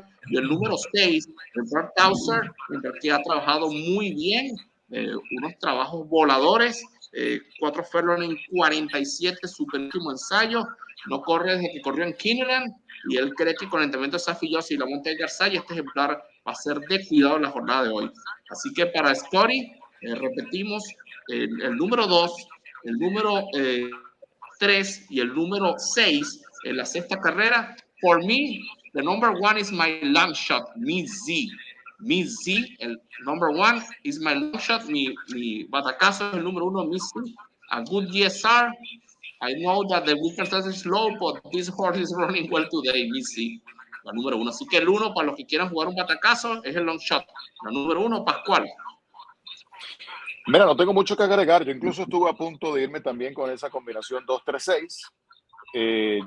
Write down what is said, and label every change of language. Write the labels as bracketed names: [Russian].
[Spanish] Y el número 6, el ejemplar Towser, que ha trabajado muy bien, unos trabajos voladores, 4 furlong en 47, su penúltimo ensayo, no corre desde que corrió en Kineland, y él cree que con el entrenamiento de Safi Joseph y la monta de Garzay, este ejemplar va a ser de cuidado en la jornada de hoy. Así que para Scotty, repetimos, el número 2, el número 3 y el número 6 en la sexta carrera. [English] For me, the number 1 is my long shot, Miss Z. [Spanish] Miss Z, el [English] number 1 is my long shot, [Spanish] mi batacazo es el número 1, Miss Z. [English] A good GSR. I know that the weekend test is slow, but this horse is running well today, Miss Z. [Spanish] La número 1. Así que el 1, para los que quieran jugar un batacazo, es el long shot. La número 1, Pascual. Mira, no tengo mucho que agregar. Yo incluso estuve a punto de irme también con esa combinación 2-3-6.